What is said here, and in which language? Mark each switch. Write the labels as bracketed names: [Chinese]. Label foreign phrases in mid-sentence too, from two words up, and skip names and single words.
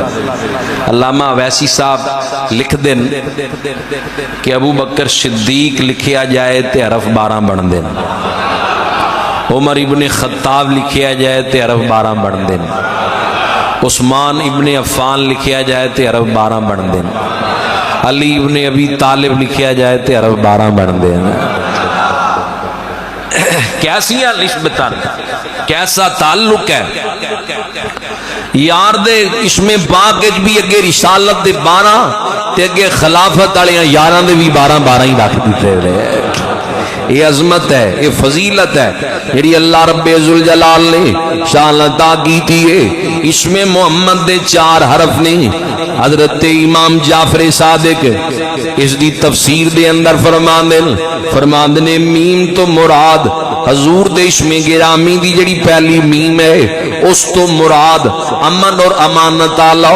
[Punjabi] علامہ ویسی صاحب لکھ دین کہ ابو بکر صدیق لکھیا جائے تے حرف 12 بن دین، عمر ابن خطاب لکھیا جائے تے حرف 12 بن دین، عثمان ابن عفان لکھیا جائے تے حرف 12 بن دین، علی ابن ابی طالب لکھیا جائے تے حرف 12 بن دین۔ کیسیاں نسبتاں، کیسا تعلق ہے یار دے اسم پاک بھی اگے رسالت دے 12 تے اگے خلافت والیاں 11 دے بھی 12 ہی رکھ دیتے رہے۔ [Urdu] یہ عظمت ہے، یہ فضیلت ہے جڑی اللہ رب ذوالجلال نے شان عطا کی تھی۔ [Punjabi] اسم محمد دے 4 حرف نے۔ حضرت امام جعفر صادق اس دی تفسیر دے اندر فرماندے نے میم تو مراد حضور دے اسم گرامی دی جڑی پہلی میم ہے اس تو مراد امن اور امانت اللہ۔